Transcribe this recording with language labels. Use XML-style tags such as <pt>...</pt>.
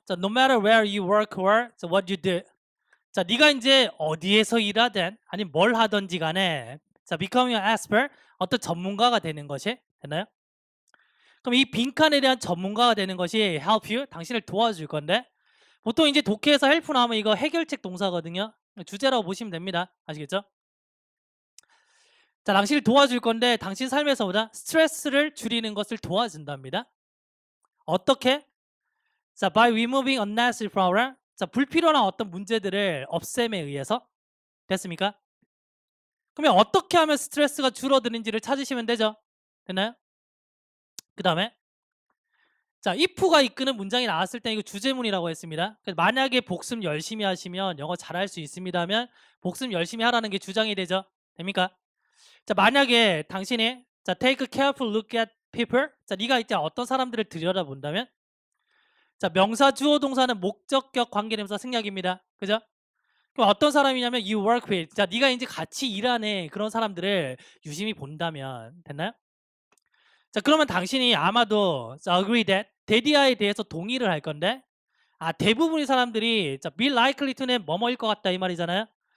<en>자, no matter where you work or what you do.</en> <ko>자, 네가 이제 어디에서 일하든 아니 뭘 하든지 간에 자, becoming an expert 어떤 전문가가 되는 것이 됐나요? 그럼 이 빈칸에 대한 전문가가 되는 것이 help you 당신을 도와줄 건데 보통 이제 독해에서 help 나오면 이거 해결책 동사거든요. 주제라고 보시면 됩니다. 아시겠죠? 자, 당신을 도와줄 건데 당신 삶에서보다 스트레스를 줄이는 것을 도와준답니다. 어떻게?</ko> <en>자, by removing unnecessary problem.</en> <ko>자, 불필요한 어떤 문제들을 없앰에 의해서 됐습니까? 그러면 어떻게 하면 스트레스가 줄어드는지를 찾으시면 되죠. 됐나요? 그 다음에 자, if가 이끄는 문장이 나왔을 때 이거 주제문이라고 했습니다. 그래서 만약에 복습 열심히 하시면 영어 잘할 수 있습니다면 복습 열심히 하라는 게 주장이 되죠. 됩니까?</ko> <en>자, 만약에 당신이 자, take a careful look at people.</en> <ko>자, 네가 이제 어떤 사람들을 들여다본다면 자, 명사 주어 동사는 목적격 관계대명사 생략입니다. 그죠? 그럼 어떤 사람이냐면 you work with. 자, 네가 이제 같이 일하는 그런 사람들을 유심히 본다면 됐나요? 자, 그러면 당신이 아마도 agree that 데디아에 대해서 동의를 할 건데 대부분의 사람들이 자, be likely to 는 뭐뭐일 것 같다 이 말이잖아요.</ko>